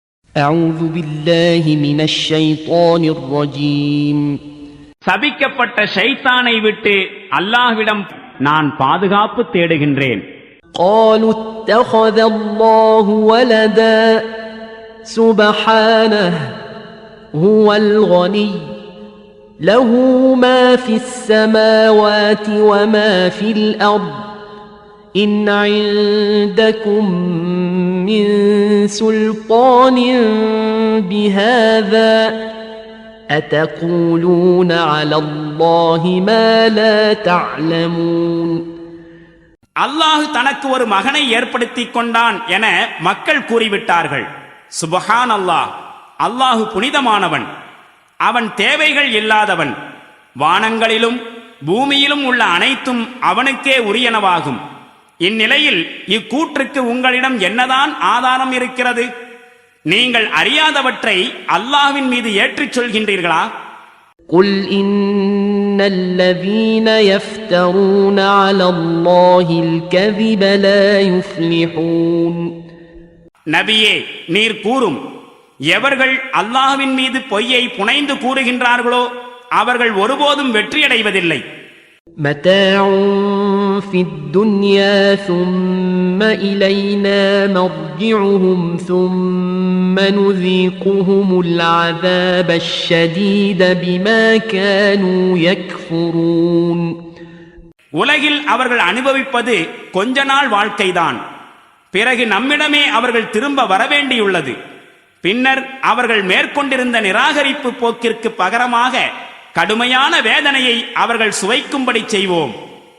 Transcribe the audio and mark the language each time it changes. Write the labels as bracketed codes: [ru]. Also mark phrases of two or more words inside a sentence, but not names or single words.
[ar] أعوذ بالله من الشيطان الرجيم. [ta] சபிக்கப்பட்ட ஷைத்தானை விட்டு அல்லாஹ்விடம் நான் பாதுகாப்பு தேடுகின்றேன். [ar] قالوا اتخذ الله ولدا سبحانه هو الغني له ما في السماوات وما في الأرض إن عندكم من سلطان بهذا أتقولون على الله ما لا تعلمون. [ta] அல்லாஹ் தனக்கு ஒரு மகனை ஏற்படுத்திக் கொண்டான் என மக்கள் கூறிவிட்டார்கள். [ar] سبحان الله, [ta] அல்லாஹு புனிதமானவன், அவன் தேவைகள் இல்லாதவன். வானங்களிலும் பூமியிலும் உள்ள அனைத்தும் அவனுக்கே உரியனவாகும். இந்நிலையில் இக்கூற்றுக்கு உங்களிடம் என்னதான் ஆதாரம் இருக்கிறது? நீங்கள் அறியாதவற்றை அல்லாஹ்வின் மீது ஏற்றுச் சொல்கின்றீர்களா? [ar] قل إن الذين يفترون على الله الكذب لا يفلحون. [ta] நபியே, நீர் கூறும், எவர்கள் அல்லாஹ்வின் மீது பொய்யை புனைந்து கூறுகின்றார்களோ அவர்கள் ஒருபோதும் வெற்றியடைவதில்லை. [ar] متاع في الدنيا ثم إلينا مرجعهم ثم نذيقهم العذاب الشديد بما كانوا يكفرون. [ta] உலகில் அவர்கள் அனுபவிப்பது கொஞ்ச நாள் வாழ்க்கைதான். பிறகு நம்மிடமே அவர்கள் திரும்ப வரவேண்டியுள்ளது. பின்னர் அவர்கள் மேற்கொண்டிருந்த நிராகரிப்பு போக்கிற்கு பகரமாக கடுமையான வேதனையை அவர்கள் சுவைக்கும்படி செய்வோம்.